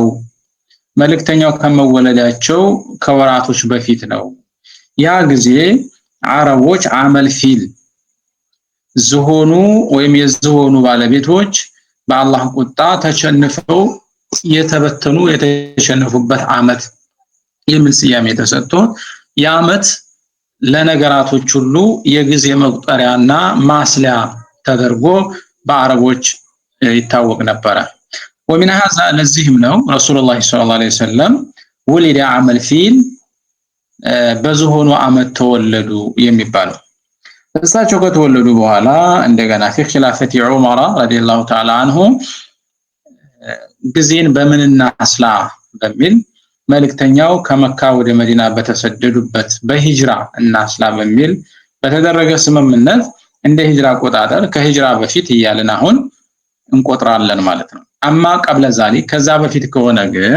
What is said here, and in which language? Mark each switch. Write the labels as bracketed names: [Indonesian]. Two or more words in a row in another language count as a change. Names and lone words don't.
[Amharic] መልእክተኛው ከመወለዳቸው ከወራቶች በፊት ነው። ያ ጊዜ አረቦች [Arabic] عام الفيل [Amharic] ዝሆኑ ወይም የዝሆኑ ባለቤቶች በአላህ ቁጣ ተሸንፈው የተሸነፉበት አመት የሚል ስያሜ ተሰጥቶ የአመት ለነገራቶች ሁሉ የጊዜ መቁጠሪያና ማስሊያ ተደርጎ በአረቦች ይታወቅ ነበር። [Arabic] ومن هذا [Amharic] ለዚህም ነው [Arabic] رسول الله صلى الله عليه وسلم ولد عام الفيل [Amharic] በዝሆኑ አመት ተወለዱ የሚባለው። እሳቸው ከተወለዱ በኋላ እንደገና [Arabic] في خلافة عمر رضي الله تعالى عنه [Amharic] ጊዜን በምንና አስላ በሚል መልእክተኛው ከመካ ወደ መዲና በተሰደዱበት በሂጅራ እና አስላ በሚል በተደረገ ስምምነት እንደ ሂጅራ አቆጣጠር ከሂጅራ በፊት እያልን አሁን እንቆጥራለን ማለት ነው። [Arabic] أما قبل ذلك [Amharic] ከዛ በፊት ከሆነ ግን